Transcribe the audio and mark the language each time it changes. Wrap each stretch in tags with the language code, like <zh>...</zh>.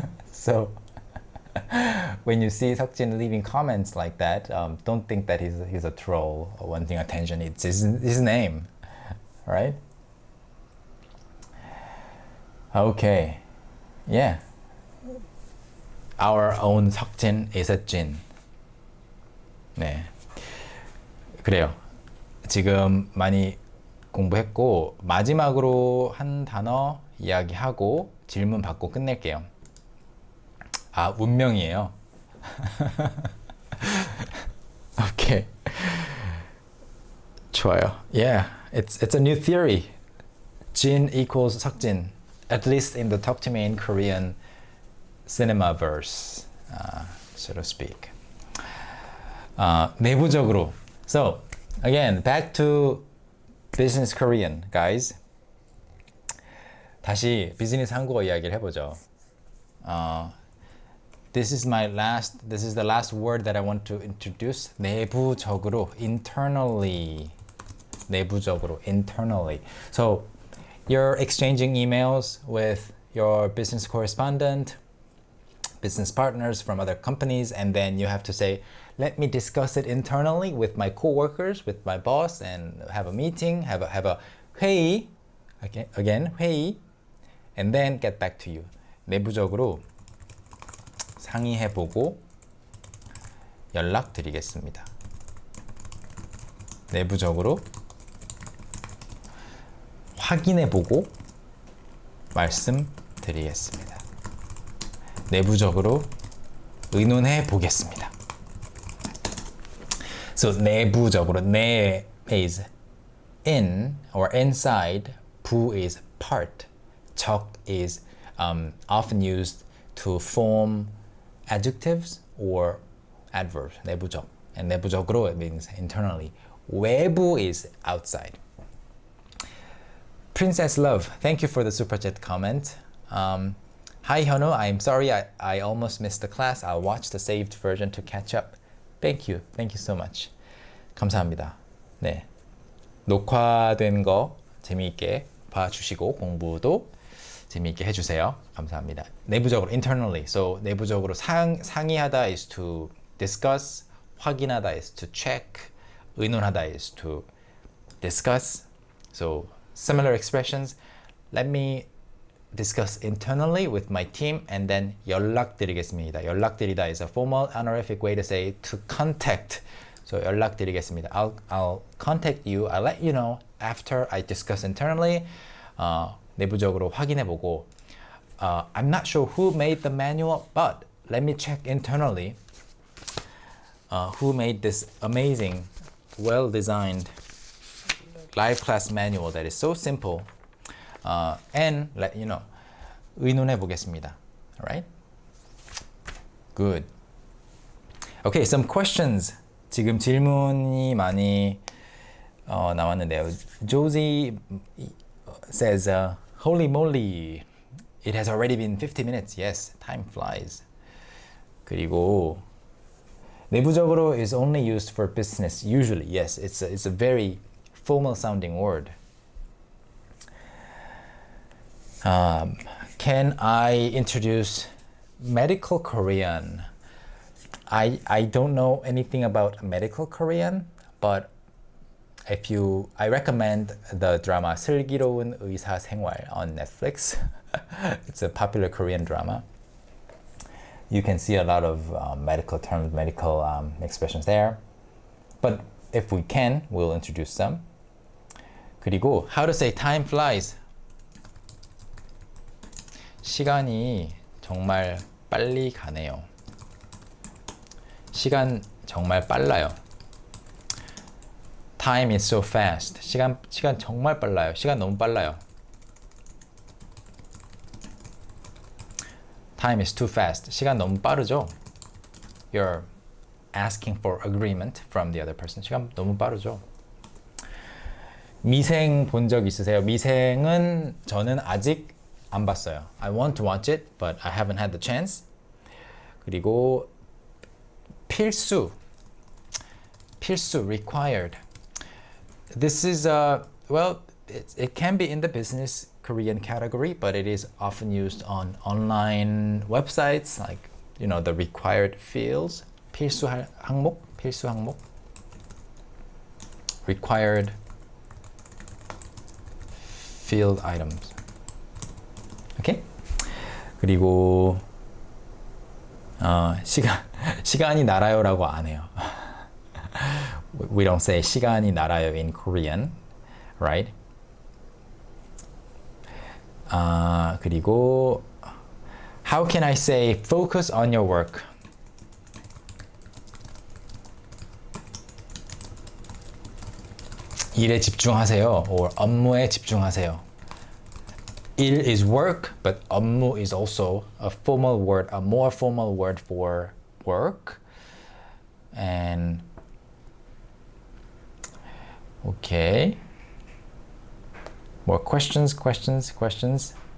<en>So when you see Seokjin leaving comments like that, don't think that he's a troll or wanting attention. It's his name, right? Okay, yeah. Our own 석진 is a jin.</en> <ko>네, 그래요. 지금 많이 공부했고 마지막으로 한 단어 이야기하고 질문 받고 끝낼게요. 아, 운명이에요.</ko> <en>오케이.</en> <ko>좋아요.</ko> <en>Yeah, it's a new theory. Jin equals 석진. At least in the Talk to Me in Korean cinema verse, so to speak.</en> <ko>내부적으로.</ko> <en>So, again, back to business Korean, guys.</en> <ko>다시 비즈니스 한국어 이야기를 해보죠.</ko> <en>This is the last word that I want to introduce. 내부적으로, internally. 내부적으로, internally. So, you're exchanging emails with your business correspondent, business partners from other companies, and then you have to say, let me discuss it internally with my coworkers, with my boss, and have a meeting, have a 회의, again, 회의, and then get back to you.</en> <ko>내부적으로 상의해보고 연락드리겠습니다. 내부적으로 확인해보고 말씀드리겠습니다. 내부적으로 의논해 보겠습니다.</ko> <en>So 내부적으로, 내 is in or inside, 부 is part, 적 is often used to form adjectives or adverbs.</en> <ko>내부적.</ko> <en>And 내부적으로 it means internally. 외부 is outside. Princess Love, thank you for the super chat comment. Hi Hyunwoo, I'm sorry I almost missed the class. I'll watch the saved version to catch up. Thank you so much.</en> <ko>감사합니다. 네, 녹화된 거 재미있게 봐주시고 공부도 재미있게 해주세요. 감사합니다.</ko> <en>내부적으로, internally. So 내부적으로 상의하다 is to discuss, 확인하다 is to check, 의논하다 is to discuss. So similar expressions. Let me discuss internally with my team and then</en> <ko>연락드리겠습니다.</ko> <en>연락드리다 is a formal honorific way to say to contact. So</en> <ko>연락드리겠습니다.</ko> <en>I'll contact you. I'll let you know after I discuss internally.</en> <ko>내부적으로 확인해보고.</ko> <en>I'm not sure who made the manual, but let me check internally who made this amazing, well-designed live class manual that is so simple, and let you know.</en> <ko>의논해 보겠습니다.</ko> <en>Alright? Good. Okay, some questions.</en> <ko>지금 질문이 많이 나왔는데요.</ko> <en>Josie says, holy moly, it has already been 50 minutes. Yes, time flies.</en> <ko>그리고</ko> <en>내부적으로 is only used for business. Usually, yes, it's a very formal sounding word. Can I introduce medical Korean? I don't know anything about medical Korean, but I recommend the drama 슬기로운 의사 생활 on Netflix. It's a popular Korean drama. You can see a lot of medical terms, medical expressions there. But if we can, we'll introduce some.</en> <ko>그리고</ko> <en>how to say time flies.</en> <ko>시간이 정말 빨리 가네요. 시간 정말 빨라요.</ko> <en>Time is so fast.</en> <ko>시간 정말 빨라요. 시간 너무 빨라요.</ko> <en>Time is too fast.</en> <ko>시간 너무 빠르죠?</ko> <en>You're asking for agreement from the other person.</en> <ko>시간 너무 빠르죠? 미생 본 적 있으세요? 미생은 저는 아직 안 봤어요.</ko> <en>I want to watch it, but I haven't had the chance.</en> <ko>그리고 필수, required.</ko> <en>This is well, it can be in the business Korean category, but it is often used on online websites, like the required fields. 필수 항목, required field items. 오케이?</en> <ko>그리고 시간이 날아요라고 안 해요.</ko> <en>We don't say</en> <ko>시간이 날아요</ko> <en>in Korean, right?</en> <ko>그리고</ko> <en>how can I say focus on your work?</en> <ko>일에 집중하세요 or 업무에 집중하세요.</ko> <en>일 is work, but 업무 is also a formal word, a more formal word for work. And okay. More questions.</en>